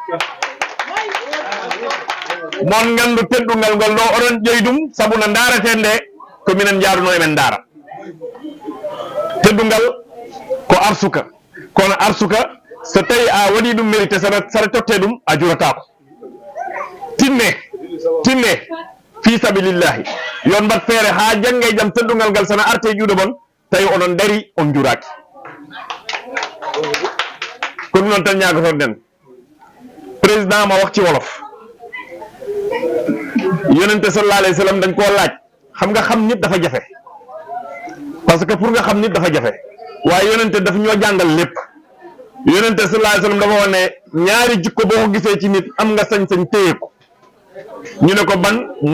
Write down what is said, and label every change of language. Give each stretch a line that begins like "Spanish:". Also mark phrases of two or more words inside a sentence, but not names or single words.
Fula: mon gandu teddugal ngol ɗo oɗon ƴoyi ɗum saabu no daaraten nde ko minen jaaruno emen daara teddugal ko arsuka kono arsuka so tawi a waɗi ɗum mérité saɗa totte ɗum a juratako tinne
Arabic: في سبيل الله
Fula: yon mbat feere ha jangge e jaam teddugal ngal sana arte e juuɗe mon tawi onon dari on juraki ko ɗum noon tan ñagoton den
Wolof: président ma wax ci wolof yonente
Arabic: صلى الله عليه وسلم
Wolof: dañ koo laaj xam nga xam nit dafa jafe
French: parce que pour
Wolof: nga xam nit dafa jafe waaye yonente daf ñoo jàngal lépp yonente
Arabic: صلى الله عليه وسلم
Wolof: dafa wax ne ñaari jikko boo ko gisee ci nit am nga sañ-sañ téye ko ñu ne ko ban mu